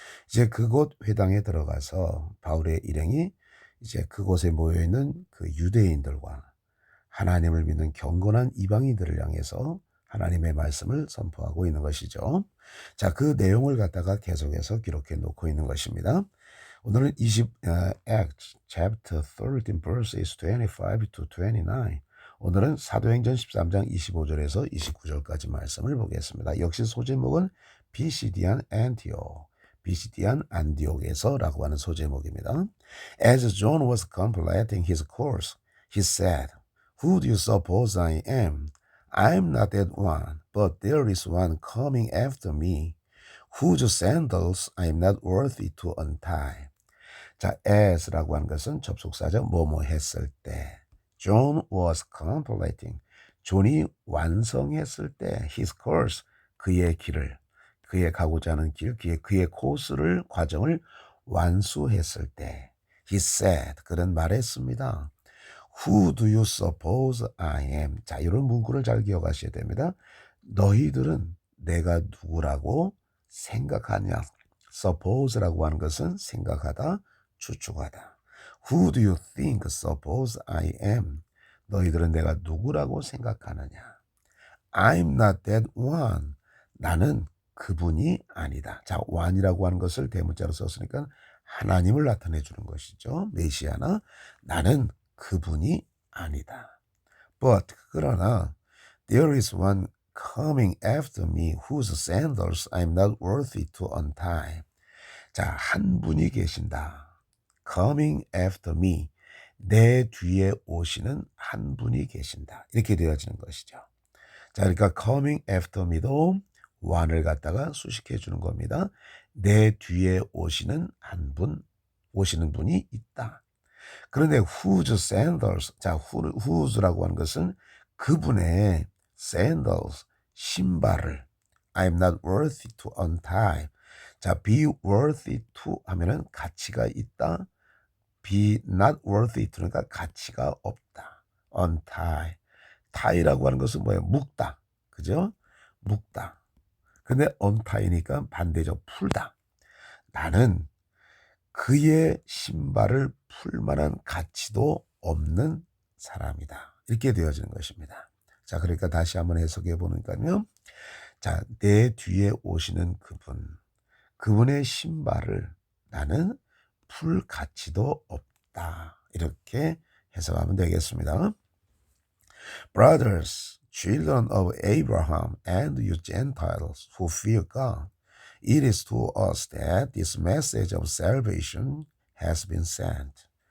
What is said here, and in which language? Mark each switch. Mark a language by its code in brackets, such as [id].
[ko] 이제 그곳 회당에 들어가서 바울의 일행이 이제 그곳에 모여 있는 그 유대인들과 하나님을 믿는 경건한 이방인들을 향해서 하나님의 말씀을 선포하고 있는 것이죠. 자, 그 내용을 갖다가 계속해서 기록해 놓고 있는 것입니다. 오늘은 [en] Acts chapter 13 verses 25 to 29. [ko] 오늘은 사도행전 13장 25절에서 29절까지 말씀을 보겠습니다. 역시 소제목은 비시디안 안티옥, 비시디안 안디옥에서라고 하는 소제목입니다. [en] As John was completing his course, he said, "Who do you suppose I am? I am not that one, but there is one coming after me, whose sandals I am not worthy to untie." [ko] 자, as라고 하는 것은 접속사죠. 뭐뭐 했을 때. [en] John was completing. [ko] 존이 완성했을 때 [en] his course, [ko] 그의 길을, 그의 가고자 하는 길, 그의 코스를, 과정을 완수했을 때 [en] he said, [ko] 그는 말했습니다. [en] Who do you suppose I am? [ko] 자, 이런 문구를 잘 기억하셔야 됩니다. 너희들은 내가 누구라고 생각하냐? suppose라고 하는 것은 생각하다, 추측하다. [en] Who do you think suppose I am? [ko] 너희들은 내가 누구라고 생각하느냐? [en] I'm not that one. [ko] 나는 그분이 아니다. 자, one이라고 하는 것을 대문자로 썼으니까 하나님을 나타내 주는 것이죠. 메시아나 나는 그분이 아니다. [en] But [ko] 그러나 [en] there is one coming after me whose sandals I'm not worthy to untie. [ko] 자, 한 분이 계신다. [en] Coming after me. [ko] 내 뒤에 오시는 한 분이 계신다. 이렇게 되어지는 것이죠. 자, 그러니까 [en] coming after me [ko] 도 one을 갖다가 수식해 주는 겁니다. 내 뒤에 오시는 한 분, 오시는 분이 있다. 그런데 whose sandals, 자, whose라고 하는 것은 그분의 sandals, 신발을 [en] I'm not worthy to untie. [ko] 자, [en] be worthy to [ko] 하면은 가치가 있다. [en] be not worthy to [ko] 니까 가치가 없다. [en] untie. [ko] tie라고 하는 것은 뭐예요? 묶다. 그죠? 묶다. 근데 untie니까 반대죠. 풀다. 나는 그의 신발을 풀 만한 가치도 없는 사람이다. 이렇게 되어지는 것입니다. 자, 그러니까 다시 한번 해석해 보니까요. 자, 내 뒤에 오시는 그분의 신발을 나는 풀 가치도 없다. 이렇게 해석하면 되겠습니다. [en] Brothers, children of Abraham, and you Gentiles who fear God, it is to us that this message of salvation has been sent.